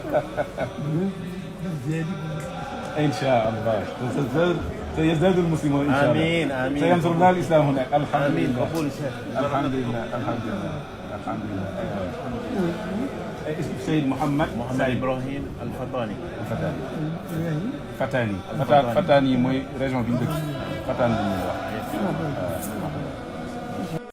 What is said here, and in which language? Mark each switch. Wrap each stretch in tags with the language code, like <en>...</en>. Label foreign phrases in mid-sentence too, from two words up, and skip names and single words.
<ar>إن شاء الله. سيزداد المسلمون إن شاء الله. آمين آمين. سينصر الله الإسلام هناك. الحمد آمين. لله. قبول شيخ. الحمد لله الحمد لله الحمد لله. اسم سيد محمد إبراهيم الفطاني.</ar> <wo>Fatani mooy région bi ñu dëkk Fatani bi ñuy wax.</wo>